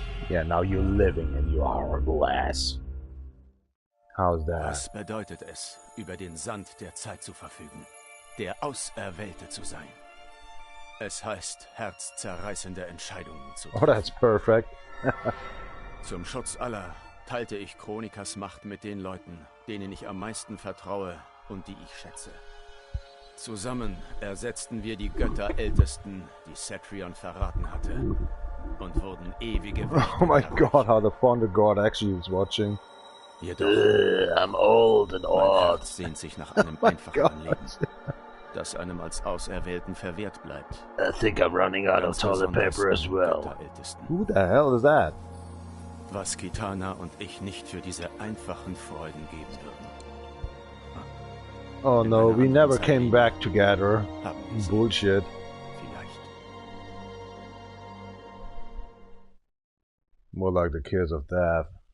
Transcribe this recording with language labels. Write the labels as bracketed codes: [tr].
[en] Yeah, now you're living in your hourglass. How's that? [de] Was bedeutet es, über den Sand der Zeit zu verfügen, der Auserwählte zu sein? Es heißt, herzzerreißende Entscheidungen zu treffen. [en] Oh, that's perfect. [de] Zum Schutz aller teilte ich Chronikas Macht mit den Leuten, denen ich am meisten vertraue und die ich schätze. Zusammen ersetzten wir die Götterältesten, die Cetrion verraten hatte, und wurden ewige [en] Oh my god, how the Thunder God actually is watching. [de] Jedoch, [en] I'm old and [de] mein Herz sehnt sich nach einem einfachen Leben, das einem als Auserwählten verwehrt bleibt. [en] I think I'm running out of toilet paper as well. Who the hell is that? [de] Was Kitana und ich nicht für diese einfachen Freuden geben würden. [en] Oh no, we never came back together. Bullshit. [de] Vielleicht. [en] More like the kiss of death.